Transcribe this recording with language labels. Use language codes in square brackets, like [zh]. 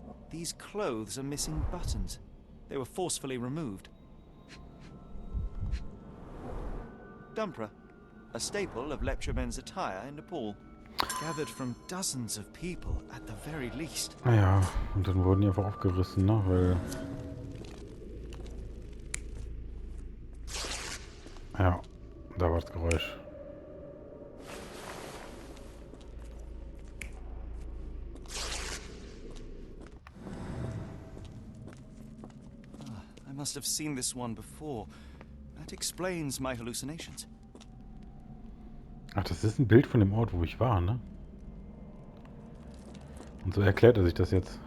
[en] These clothes are missing buttons. They were forcefully removed. Dumpra, a staple of leptromen's attire in Nepal, gathered from dozens of people at the very least. [de] Naja, und dann wurden die einfach aufgerissen, ne, weil... Ja, da war das Geräusch. [en] I must have seen this one before. explains my hallucinations. [de] Ach, das ist ein Bild von dem Ort, wo ich war, ne? Und so erklärt er sich das jetzt.